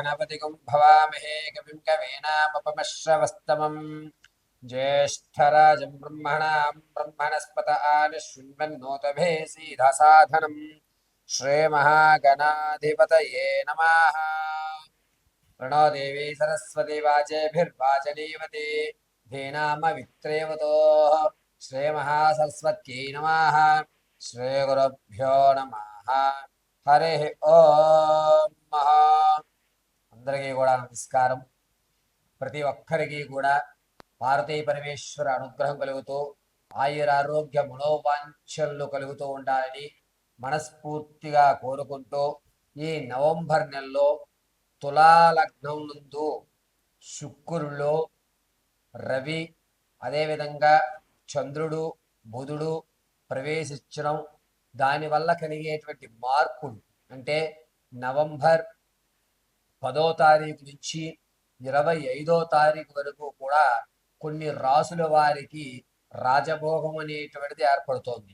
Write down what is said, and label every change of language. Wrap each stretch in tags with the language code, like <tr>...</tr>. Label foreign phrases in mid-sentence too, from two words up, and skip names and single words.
<sa>कविमतिगुं भवामहे कविं कवीनामुपमश्रवस्तमम् ज्येष्ठराजं ब्रह्मणां ब्रह्मणस्पत आनशृण्वन्नोतभे सीधसाधनम् श्रीमहागणाधिपतये नमः। प्रणो देवी सरस्वती वाजेभिर्वाचनीवती धीनामवित्रेवतोः श्रीमहासरस्वत्यै नमः। श्रीगुरुभ्यो नमः। हरि ओम</sa> <te>అందరికీ కూడా నమస్కారం. ప్రతి ఒక్కరికి కూడా భారతీయ పరమేశ్వర అనుగ్రహం కలుగుతూ ఆయురారోగ్య మనోవాంఛలు కలుగుతూ ఉండాలని మనస్ఫూర్తిగా కోరుకుంటూ ఈ నవంబర్ నెలలో తులాలగ్నం నందు శుక్రుల్లో రవి అదేవిధంగా చంద్రుడు బుధుడు ప్రవేశించడం దానివల్ల కలిగేటువంటి మార్పులు అంటే నవంబర్ 10వ తారీఖు నుంచి 25వ తారీఖు వరకు కూడా కొన్ని రాసుల వారికి రాజభోగం అనేటువంటిది ఏర్పడుతోంది.</te>